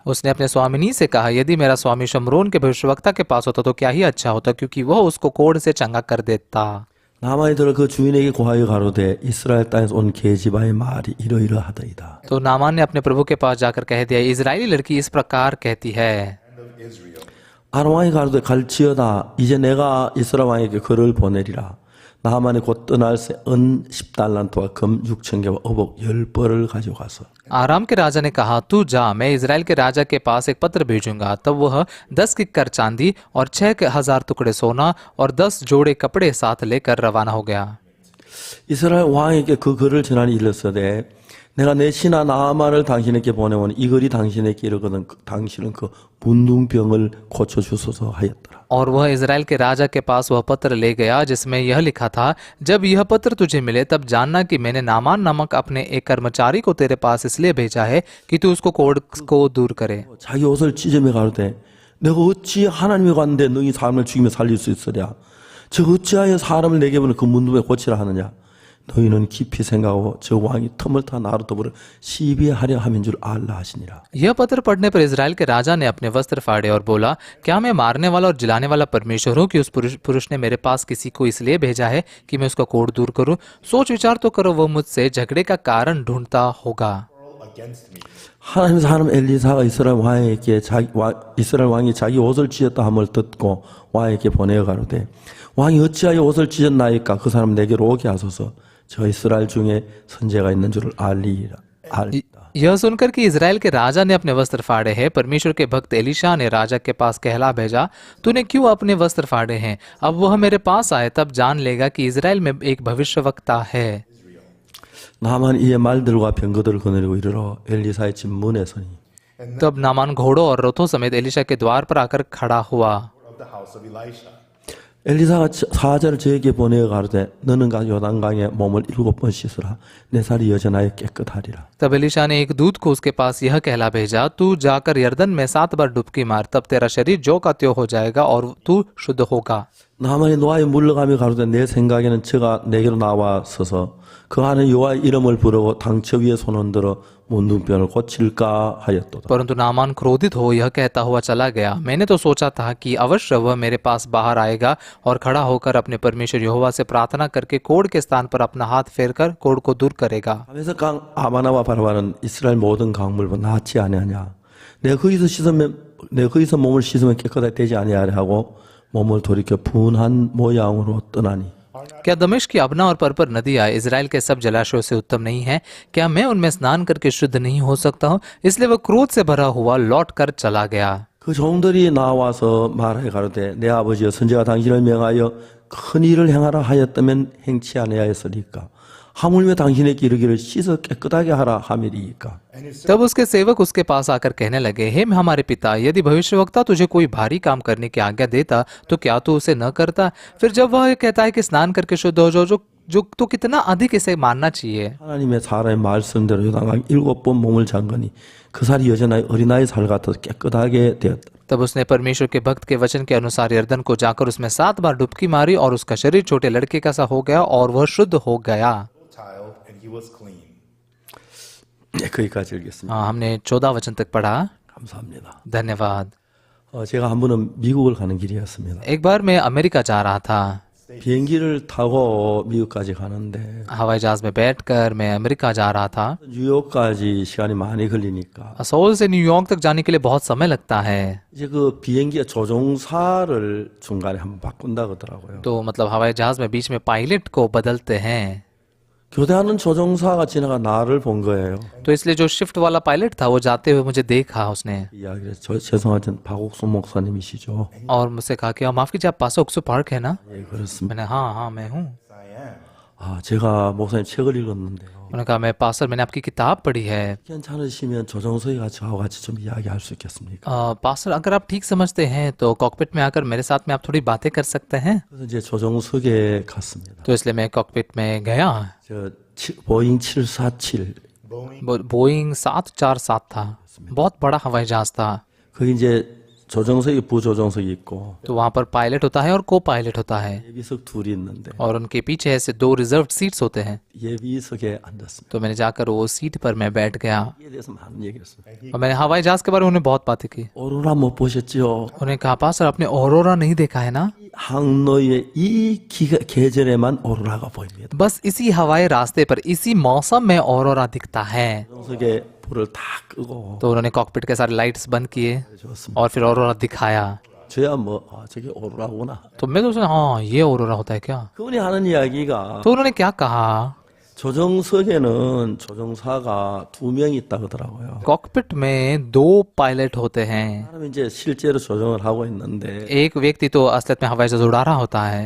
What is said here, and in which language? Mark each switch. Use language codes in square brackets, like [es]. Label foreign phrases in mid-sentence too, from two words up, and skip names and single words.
[hi] उसने अपने स्वामिनी से कहा, यदि मेरा स्वामी शमरोन के भविष्यवक्ता के पास होता तो क्या ही अच्छा होता, क्योंकि वह उसको कोढ़ से चंगा कर देता। [ko] 나만이 들어 그 주인에게 고하여 가로되 이스라엘 땅에서 온 계집아의 말이 이러이러하더이다. [hi] तो नामान ने अपने प्रभु के पास जाकर कह दिया, इजरायली लड़की इस प्रकार कहती है। [ko] 아람 왕이 가로되 갈지어다. 이제 내가 이스라엘 왕에게 글을 보내리라. 나만이 곧 떠날 새 은 10달란트와 금 6,000개와 어복 10벌을 가져가서 [hi] आराम के राजा ने कहा, तू जा, मैं इजराइल के राजा के पास एक पत्र भेजूंगा। तब वह 10 किक्कर चांदी और 6,000 टुकड़े सोना और 10 जोड़े कपड़े साथ लेकर रवाना हो गया। [ko] 이스라엘 왕에게 그 글을 전하니 일렀으되 내가 내 신하 나아만을 당신에게 보내오니 이 글이 당신에게 이르거든 당신은 그 문둥병을 고쳐주소서 하였더라. [hi] और वह इज़राइल के राजा के पास वह पत्र ले गया जिसमें यह लिखा था, जब यह पत्र तुझे मिले तब जानना कि मैंने नामान नामक अपने एक कर्मचारी को तेरे पास इसलिए भेजा है कि तू उसको कोढ़ को दूर करे। [ko] 자기 옷을 찢으며 가로되 내가 어찌 하나님의 관대 너희 사람을 죽이며 살릴 수 있으랴. 저 어찌하여 사람을 내게 보내 그 문둥병을 고치라 하느냐. 너희는 깊이 생각하고 저 왕이 틈을 타 나로 더불어 시비하려 함인 줄 알라 하시니라. [hi] यह पत्र पढ़ने पर इज़राइल के राजा ने अपने वस्त्र फाड़े और बोला, क्या मैं मारने वाला और जिलाने वाला परमेश्वर हूँ कि उस पुरुष ने मेरे पास किसी को इसलिए भेजा है कि मैं उसका कोढ़ दूर करूँ? सोच विचार तो करो, वह मुझसे झगड़े का कारण ढूंढता होगा। [ko] 하나님 사람 엘리사가 이스라엘 왕이 자기 옷을 찢었다 함을 듣고 왕에게 보내어 가로되 왕이 어찌하여 옷을 찢었나이까 그 사람 내게로 오게 하소서. 저 이스라엘 중에 선제가 있는 줄을 알리라. [hi] यह सुनकर कि इज़राइल के राजा ने अपने वस्त्र फाड़े हैं, परमेश्वर के भक्त एलीशा ने राजा के पास कहला भेजा, तूने क्यों अपने वस्त्र फाड़े हैं? अब वह मेरे पास आए तब जान लेगा कि इज़राइल में एक भविष्यवक्ता है। [ko] 나만 이에 말들과 병거들을 거느리고 이르러 엘리사의 집 문에 서니 [hi] तब नामान घोड़ों और रथों समेत एलीशा के द्वार पर आकर खड़ा हुआ। [ko] 엘리사가 사자를 저에게 보내어 가로되 너는 가 요단강에 몸을 7번 씻으라. 내 살이 여전하여 깨끗하리라. [hi] तब एलीशा ने एक दूत को उसके पास यह कहला भेजा, तू जाकर यरदन में 7 बार डुबकी मार, तब तेरा शरीर जो का त्यों हो जाएगा और तू शुद्ध होगा। [ko] 나만이 노아에 물러가며 가로되 내 생각에는 저가 내게로 나와 서서 그 안에 여호와의 이름을 부르고 당처 위에 손을 들어 문둥병을 고칠까 하였도다. [hi] परंतु नामान क्रोधित हो यह कहता हुआ चला गया, मैंने तो सोचा था कि अवश्य वह मेरे पास बाहर आएगा और खड़ा होकर अपने परमेश्वर यहोवा से प्रार्थना करके कोढ़ के स्थान पर अपना हाथ फेरकर कोढ़ को दूर करेगा। [ko] 하면서 강 아마나와 바라바는 이스라엘 모든 강물보다 낫지 아니하냐. 내가 거기서 몸을 씻으면 깨끗하게 되지 아니하려 하고 몸을 돌이켜 분한 모양으로 떠나니. [hi] क्या दमिश्क की अबना और परपर नदियाँ इज़राइल के सब जलाशयों से उत्तम नहीं है? क्या मैं उनमें स्नान करके शुद्ध नहीं हो सकता हूँ? इसलिए वह क्रोध से भरा हुआ लौट कर चला गया। [ko] 그 종들이 나와서 말하여 가로되 내 아버지여 선지가 당신을 명하여 큰 일을 행하라 하였다면 행치 아니하였으리까. 하물며 당신에게 이르기를 씻어 깨끗하게 하라 함이리이까. [hi] तब उसके सेवक उसके पास आकर कहने लगे, हे हमारे पिता, यदि भविष्यवक्ता तुझे कोई भारी काम करने की आज्ञा देता तो क्या तू उसे न करता? फिर जब वह कहता है कि स्नान करके शुद्ध हो जाओ, जो तो कितना अधिक इसे मानना चाहिए। [ko] 하나님의 사람의 말씀대로 요단강 7번 몸을 잠그니 그 살이 여전하여 어린아이 살 같아서 깨끗하게 되었다. [hi] तब उसने परमेश्वर के भक्त के वचन के अनुसार यरदन को जाकर उसमें 7 बार डुबकी मारी और उसका शरीर छोटे लड़के का सा हो गया और वह शुद्ध हो गया। [ko] 네, 거기까지 읽겠습니다. [hi] हमने 14 वचन तक पढ़ा। [ko] 감사합니다. [hi] धन्यवाद। [ko] 제가 한 번은 미국을 가는 길이었습니다. [hi] एक बार मैं अमेरिका जा रहा था। [ko] 비행기를 타고 미국까지 가는데 [hi] हवाई जहाज में बैठकर मैं अमेरिका जा रहा था। [ko] 뉴욕까지 시간이 많이 걸리니까 [hi] सोल से न्यूयॉर्क तक जाने के लिए बहुत समय लगता है। [ko] 이제 그 비행기의 조종사를 중간에 한번 바꾼다 그러더라고요. [hi] तो मतलब हवाई जहाज में बीच में पायलट को बदलते हैं। [ko] 교대하는 조종사가 지나가 나를 본 거예요. [hi] तो इसलिए जो शिफ्ट वाला पायलट था वो जाते हुए मुझे देखा उसने [ko] 이야기를 죄송하지만 박옥수 목사님이시죠? [hi] और मुझसे कहा कि माफ कीजिए, आप पास ओक्सू पार्क है ना? [ko] 예, 그렇습니다. [hi] मैंने हाँ मैं हूँ। [ko] 제가 목사님 책을 읽었는데요. [hi] उन्होंने कहा, मैं पास्टर, मैंने आपकी किताब पढ़ी है। [ko] 괜찮으시면 조종석에 같이 좀 이야기할 수 있겠습니까? [hi] पास्टर, अगर आप ठीक समझते हैं तो कॉकपिट में आकर मेरे साथ में आप थोड़ी बातें कर सकते हैं। [ko] 그래서 이제 조종석에 갔습니다. [hi] तो इसलिए मैं कॉकपिट में गया। [ko] 보잉 747 [hi] बोइंग 747 था, बहुत बड़ा हवाई जहाज था। [ko] 거기 이제 조종석이 부조종석이 있고 [hi] तो वहाँ पर पायलट होता है और को पायलट होता है [ko] 예비석 둘이 있는데 [hi] और उनके पीछे ऐसे 2 [en] reserved seats [hi] होते हैं। [ko] 예비석에 앉았습니다. [hi] तो मैंने जाकर वो सीट पर मैं बैठ गया [ko] 이에 대해서 많은 얘기했어요. [hi] और मैंने हवाई जहाज के बारे में उन्हें बहुत बातें की। [ko] 오로라 못 보셨죠? [hi] उन्हें कहा, पास्टर आपने ऑरोरा नहीं देखा है ना? [ko] 항로의 이 계절에만 오로라가 보입니다. [hi] बस इसी हवाई रास्ते पर इसी मौसम में ऑरोरा दिखता है। [ko] 조종석에 불을 다 끄고 [hi] तो उन्होंने कॉकपिट के सारे लाइट्स बंद किए [ko] 좋습니다. [hi] और फिर ऑरोरा दिखाया। [ko] 저야 저게 오로라구나. [hi] तो मैं तो सोचा, हाँ ये ऑरोरा होता है क्या? [ko] 그분이 하는 이야기가 [hi] तो उन्होंने क्या कहा? [ko] 조정석에는 조정사가 2명이 있다 그러더라고요. [hi] कॉकपिट में 2 पायलट होते हैं। [ko] 사람이 이제 실제로 조정을 하고 있는데 [hi] एक व्यक्ति तो असलियत में हवाई जहाज उड़ा रहा होता है